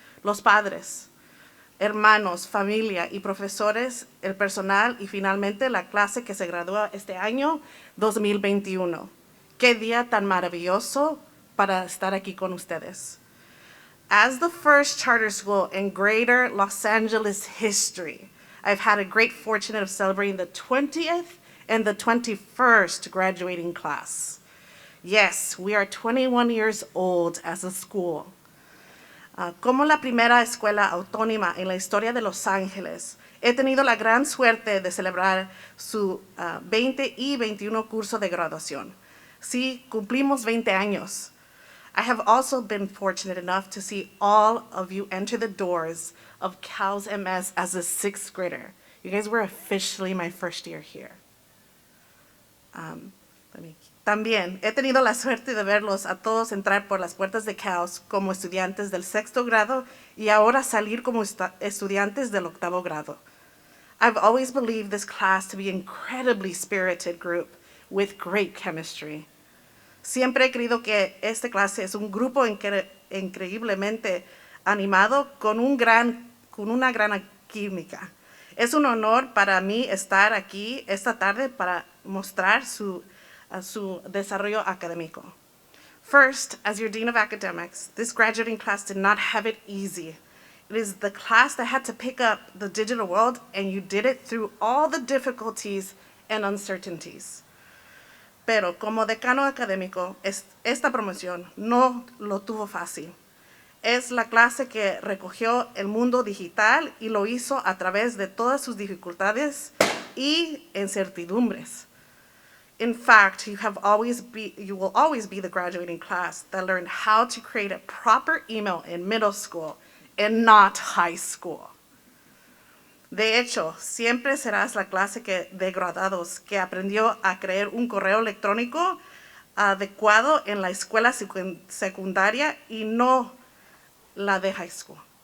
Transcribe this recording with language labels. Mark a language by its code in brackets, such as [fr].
[es] Los padres, hermanos, familia y profesores, el personal y finalmente la clase que se gradúa este año 2021. Qué día tan maravilloso para estar aquí con ustedes. [en] As the first charter school in greater Los Angeles history, I've had a great fortune of celebrating the 20th and the 21st graduating class. Yes, we are 21 years old as a school. [es] Como la primera escuela autónoma en la historia de Los Ángeles, he tenido la gran suerte de celebrar su 20 y 21 curso de graduación. Sí, cumplimos 20 años. [en] I have also been fortunate enough to see all of you enter the doors of CALS MS as a 6th grader. You guys were officially my first year here. [es] También he tenido la suerte de verlos a todos entrar por las puertas de CALS como estudiantes del 6º grado y ahora salir como estudiantes del 8º grado. [en] I've always believed this class to be an incredibly spirited group with great chemistry. [es] Siempre he creído que esta clase es un grupo increíblemente animado con una gran química. Es un honor para mí estar aquí esta tarde para mostrar su desarrollo académico. [en] First, as your Dean of Academics, this graduating class did not have it easy. It is the class that had to pick up the digital world, and you did it through all the difficulties and uncertainties. [es] Pero como decano académico, esta promoción no lo tuvo fácil. Es la clase que recogió el mundo digital y lo hizo a través de todas sus dificultades y incertidumbres. [en] In fact, you will always be the graduating class that learned how to create a proper email in middle school and not high school. [es] De hecho, siempre serás la clase de graduados que aprendió a crear un correo electrónico adecuado en la escuela secundaria y no la de [en] high school.